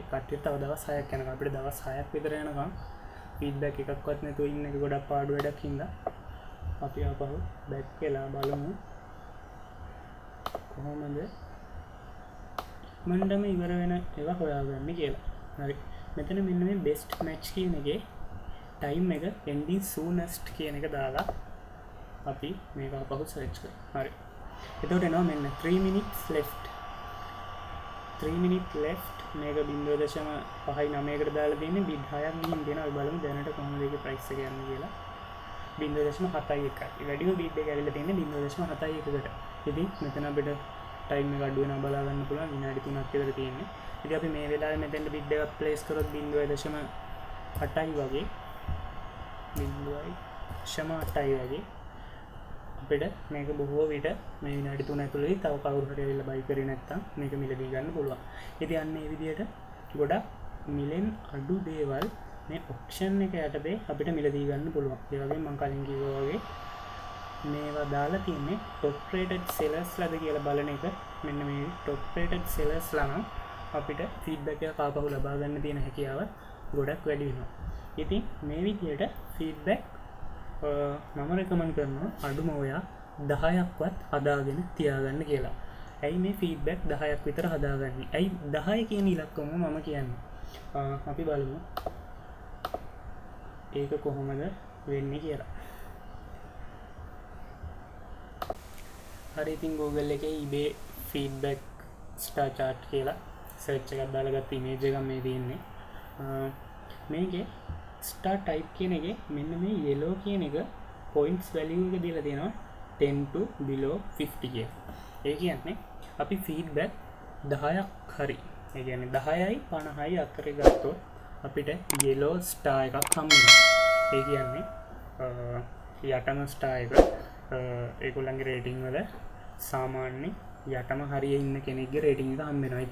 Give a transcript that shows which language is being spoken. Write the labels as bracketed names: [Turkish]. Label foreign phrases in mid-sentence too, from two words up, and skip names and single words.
[Sinhala] කට්ටිය තව දවස් 6ක් යනකම් අපිට දවස් 6ක් විතර යනකම් ෆීඩ්බැක් එකක්වත් නැතුව ඉන්න එක ගොඩක් පාඩු වැඩක් හින්දා අපි ආපහු බැක් වෙලා බලමු කොහොමද මණ්ඩම ඉවර වෙන ඒවා හොයාගන්නේ කියලා. හරි. මෙතන මෙන්න මේ [English] best match [Sinhala] කියන එකේ ටයිම් එක [English] ending soonest [Sinhala] කියන එක දාලා අපි මේක අපහු සර්ච් කරමු. හරි. එතකොට එනවා මෙන්න [English] 3 minutes left. 3 minutes left [Sinhala] මේක 0.59කට දාලා දෙන්නේ බිඩ් 6ක් ගිහින් දෙනවා. අපි බලමු දැනට කොහොමද ඒකේ ප්‍රයිස් එක යන්නේ කියලා. 0.71යි. වැඩිම බිඩ් එක ඇවිල්ලා තියෙන්නේ 0.71කට. ඉතින් මෙතන අපිට ටයිම් එක අඩු වෙනවා බලා ගන්න පුළුවන්. විනාඩි 3ක් විතර තියෙන්නේ. ඉතින් අපි මේ වෙලාවේ මෙතෙන්ට බිඩ් එකක් ප්ලේස් කරොත් 0.8යි වගේ 0.8යි වගේ අපිට මේක බොහෝ විට මේ විනාඩි 3 ඇතුළතදී තව කවුරු හරි ඇවිල්ලා බයි කරේ නැත්නම් මේක මිලදී ගන්න පුළුවන්. ඉතින් අන්න ඒ විදිහට ගොඩක් මිලෙන් අඩු දේවල් මේ ඔක්ෂන් එක යටතේ අපිට මිලදී ගන්න පුළුවන්. ඒ වගේම මම කලින් කිව්වා වගේ මේවා දාලා තියන්නේ [English] top rated sellers [Sinhala] ලද කියලා බලන එක. මෙන්න මේ [English] top rated sellers [Sinhala] ලා නම් අපිට feedback එක ආපහු ලබා ගන්න තියෙන හැකියාව ගොඩක් වැඩි වෙනවා. ඉතින් මේ විදිහට feedback මම රෙකමන්ඩ් කරනවා අඩුම ඔයා 10ක්වත් හදාගෙන තියාගන්න කියලා. ඇයි මේ feedback 10ක් විතර හදාගන්නේ? ඇයි 10 කියන ඉලක්කම මම කියන්නේ? අපි බලමු ඒක කොහොමද වෙන්නේ කියලා. හරි. ඉතින් Google එකේ [English] eBay feedback star chart [Sinhala] කියලා search එකක් දාලා ගත්ත image එකක් මේ තියෙන්නේ. මේකේ [English] star type [Sinhala] කියන එකේ මෙන්න මේ yellow කියන එක [English] points value [Sinhala] එක දීලා තියෙනවා [English] 10 to below 50 [Sinhala] කියලා. ඒ කියන්නේ අපි feedback 10ක් හරි ඒ කියන්නේ 10යි 50යි අතරේ ගත්තොත් අපිට [English] yellow star [Sinhala] එකක් හම්බ වෙනවා. ඒ කියන්නේ යටම star එක ඒගොල්ලන්ගේ රේටිං වල සාමාන්‍ය යටම හරිය ඉන්න කෙනෙක්ගේ රේටිං එක හම්බ වෙනවා.